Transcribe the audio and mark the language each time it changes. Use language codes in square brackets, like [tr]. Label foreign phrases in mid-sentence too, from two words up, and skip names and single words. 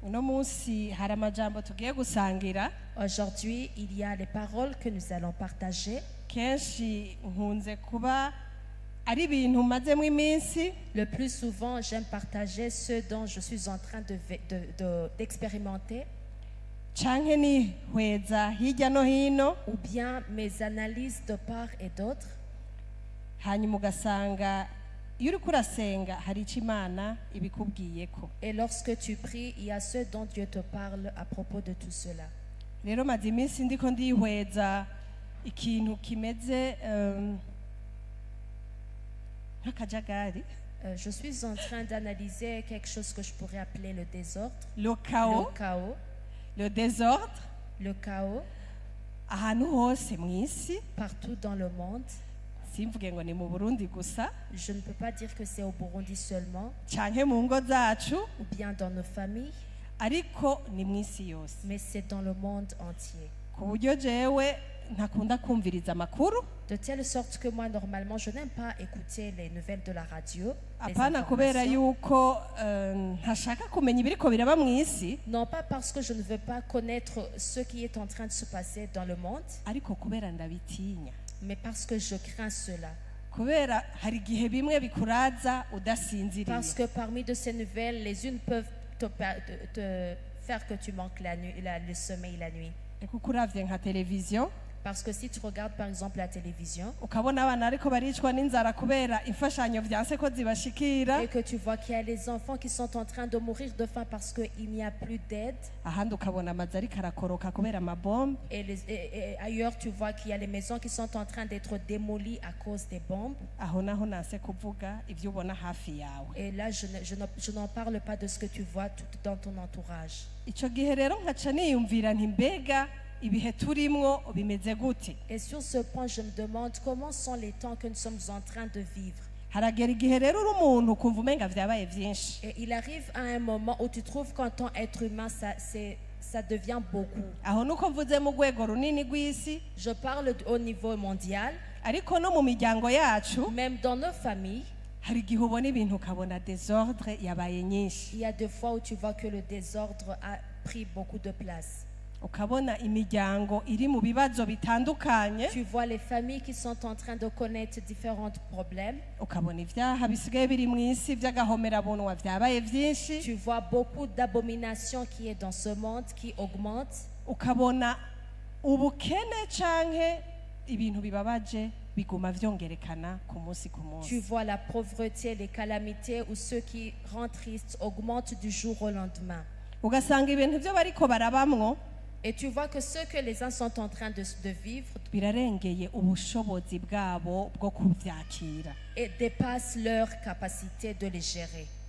[rn] munsi hari amajambo tugiye gusangira. [fr] Aujourd'hui, il y a les paroles que nous allons partager. [rn] Kenshi nkunze kuba ari ibintu mazemo iminsi. [fr] Le plus souvent, j'aime partager ce dont je suis en train d'expérimenter. [rn] Canke nihweza hirya no hino. [fr] Ou bien mes analyses de part et d'autre. [rn] Hanyuma ugasanga iyo uriko urasenga hari icyo Imana ibikubwiyeko. [fr] Et lorsque tu pries, il y a ce dont Dieu te parle à propos de tout cela. [rn] Rero maze iminsi ndiko ndihweza ikintu kimeze nk'akajagari. [fr] Je suis en train d'analyser quelque chose que je pourrais appeler le désordre. Le chaos. Le chaos. Le désordre. Le chaos. [rn] Ahantu hose mw'isi. [fr] Partout dans le monde. [rn] Simvuge ngo ni mu Burundi gusa. [fr] Je ne peux pas dire que c'est au Burundi seulement. [rn] Canke mu ngo zacu. [fr] Ou bien dans nos familles. [rn] Ariko ni mw'isi yose. [fr] Mais c'est dans le monde entier. [rn] Ku buryo jewe ntakunda kumviriza amakuru. [fr] De telle sorte que moi normalement je n'aime pas écouter les nouvelles de la radio. [rn] Apana kubera yuko ntashaka kumenya ibiriko biraba mw'isi. [fr] Non pas parce que je ne veux pas connaître ce qui est en train de se passer dans le monde. [rn] Ariko kubera ndabitinya. [fr] Mais parce que je crains cela. [rn] Kubera hari igihe bimwe bikuraza udasinziriye. [fr] Parce que parmi de ces nouvelles, les unes peuvent te faire que tu manques le sommeil la nuit. [rn] Kuko uravye nka televiziyo. [fr] Parce que si tu regardes par exemple la télévision [rn] ukabona abana ariko baricwa n'inzara kubera imfashanyo vyanse ko zibashikira [fr] et que tu vois qu'il y a les enfants qui sont en train de mourir de faim parce que il n'y a plus d'aide [rn] ahandi ukabona amazu ariko arakoroka kubera amabombe [fr] et ailleurs tu vois qu'il y a les maisons qui sont en train d'être démolies à cause des bombes [rn] aho naho nase kuvuga ivyo ubona hafi yawe [fr] et là je n'en parle pas de ce que tu vois tout dans ton entourage. [rn] Ico gihe rero nkaca niyumvira nti mbega ibihe turimwo bimeze gute. [fr] Et sur ce point je me demande comment sont les temps que nous sommes en train de vivre. [rn] Haragera igihe rero uri umuntu ukumva umenga vyabaye vyinshi. [fr] Et il arrive à un moment où tu trouves qu'en tant qu'être humain ça devient beaucoup. [rn] Aho nuko mvuze mu rwego runini rw'isi. [fr] Je parle au niveau mondial. [rn] Ariko no mu miryango yacu. [fr] Même dans nos familles. [rn] Hari igihe ubona ibintu ukabona désordre yabaye nyinshi. [fr] Il y a des fois où tu vois que le désordre a pris beaucoup de place. [rn] Ukabona imiryango iri mu bibazo bitandukanye. [fr] Tu vois les familles qui sont en train de connaître différents problèmes. [rn] Ukabona ivyaha bisigaye biri mw'isi vy'agahomerabunwa vyabaye vyinshi. [fr] Tu vois beaucoup d'abominations qui est dans ce monde qui augmente. [rn] Ukabona ubukene canke ibintu bibabaje biguma vyongerekana ku munsi ku munsi. [fr] Tu vois la pauvreté, les calamités ou ceux qui rendent tristes augmentent du jour au lendemain. [rn] Ugasanga ibintu vyo bariko barabamwo. [fr] Et tu vois que ce que les uns sont en train de vivre [rn] birarengeye ubushobozi bwabo bwo kuvyakira. [fr] Et dépasse leur capacité de les gérer.